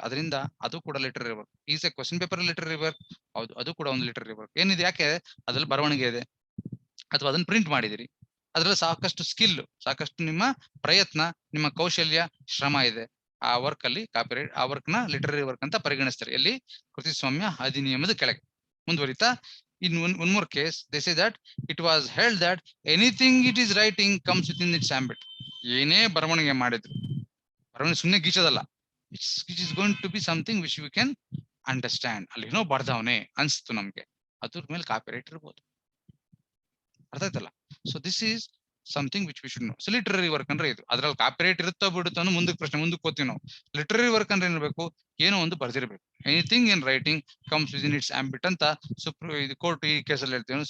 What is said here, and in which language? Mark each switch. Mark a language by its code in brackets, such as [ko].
[kn] ಅದರಿಂದ ಅದು ಕೂಡ [en] Literary work. Is a question paper literary work. [kn] ಹೌದು, ಅದು ಕೂಡ ಒಂದು ಲಿಟರರಿ ವರ್ಕ್. ಏನಿದೆ, ಯಾಕೆ ಅದ್ರಲ್ಲಿ ಬರವಣಿಗೆ ಇದೆ ಅಥವಾ ಅದನ್ನ ಪ್ರಿಂಟ್ ಮಾಡಿದಿರಿ, ಅದ್ರಲ್ಲಿ ಸಾಕಷ್ಟು ಸ್ಕಿಲ್, ಸಾಕಷ್ಟು ನಿಮ್ಮ ಪ್ರಯತ್ನ, ನಿಮ್ಮ ಕೌಶಲ್ಯ, ಶ್ರಮ ಇದೆ. ಆ ವರ್ಕ್ ಅಲ್ಲಿ ಕಾಪಿರೈಟ್, ಆ ವರ್ಕ್ ನ ಲಿಟರರಿ ವರ್ಕ್ ಅಂತ ಪರಿಗಣಿಸ್ತಾರೆ. ಎಲ್ಲಿ, ಕೃತಿಸ್ವಾಮ್ಯ ಅಧಿನಿಯಮದ ಕೆಳಗೆ. [en] ಮುಂದುವರಿತಾ, in one more case they say that it was held that anything it is writing comes within its ambit. [kn] ಏನೇ ಬರವಣಿಗೆ ಮಾಡಿದ್ರು, ಬರವಣಿಗೆ ಸುಮ್ಮನೆ ಗೀಚೋದಲ್ಲ, [en] it is going to be something which we can understand. [kn] ಅಲ್ಲಿ ಏನೋ ಬರ್ದವನೇ ಅನ್ಸ್ತು ನಮ್ಗೆ, ಅದ್ರ ಮೇಲೆ ಕಾಪಿರೈಟ್ ಇರ್ಬೋದು. ಅರ್ಥ ಆಯ್ತಲ್ಲ? [en] So this is something which we should know. [kn] So literary work ಅಂದ್ರೆ ಇದು. ಅದ್ರಲ್ಲಿ ಕಾಪಿರೈಟ್ ಇರುತ್ತೋ ಬಿಡುತ್ತೋ ಅನ್ನೋ ಮುಂದಕ್ಕೆ ಪ್ರಶ್ನೆ, ಮುಂದಕ್ಕೆ ಓದ್ತೀವಿ ನಾವು. ಲಿಟರರಿ ವರ್ಕ್ ಅಂದ್ರೆ ಏನಿರ್ಬೇಕು, ಏನೋ ಒಂದು ಬರ್ದಿರ್ಬೇಕು. [en] anything in writing comes within its ambit [kn] ಅಂತ ಇದು ಕೋರ್ಟ್ ಈ ಕೇಸಲ್ಲಿ ಹೇಳ್ತೀವಿ.